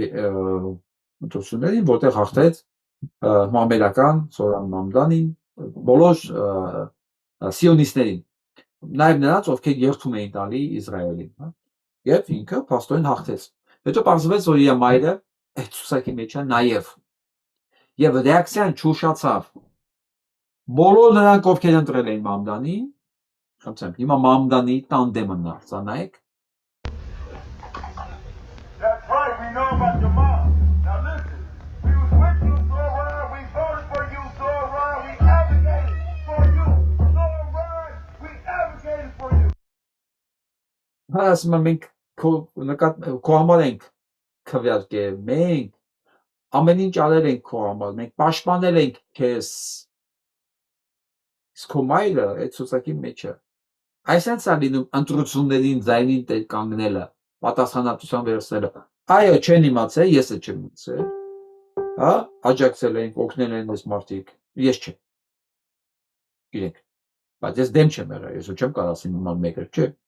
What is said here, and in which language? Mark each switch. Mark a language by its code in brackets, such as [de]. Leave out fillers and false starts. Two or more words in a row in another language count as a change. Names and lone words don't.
[hy] ընտրություններին, որտեղ հաղթեց մամերական Սորան Մամդանին, բոլոր սիոնիստներին, նաև նրանց, ովքեր երթում էին տալի Իսրայելին, եւ ինքը փաստորեն հաղթեց։ Հետո պարզվեց, որ իր մայրը այդ ցուսակի մեջ է նաև։ Եվ ռեակցիան չուշացավ։ Բոլոր նրանք, ովքեր ընտրել էին Մամդանին, խնդրեմ, հիմա Մամդանի տանդեմը նայեք։ [en] That's right, we know about your mom. Now listen, we was with you, Zoran, we voted for you, Zoran, we advocated for you, Zoran, we advocated for you. [hy] Ասում եմ մենք քո համար ենք քվեարկել, մենք ամեն ինչ արել ենք քո համար, մենք պաշտպանել ենք քեզ։ Իսկ քո մայրը այդ ցուցակի մեջ է։ Այսինքն սա լինում ընտրություններին ձայնին տեր կանգնելը, պատասխանատվության վերցնելը։ Այո, չեն իմացել, ես էլ չեմ իմացել։ Հա, աջակցել են, օգնել են այս մարդիկ։ Ես չեմ։ Գիտեք, բայց ես դեմ չեմ եղել, ես չեմ կարող ասել նման մեկը, չէ։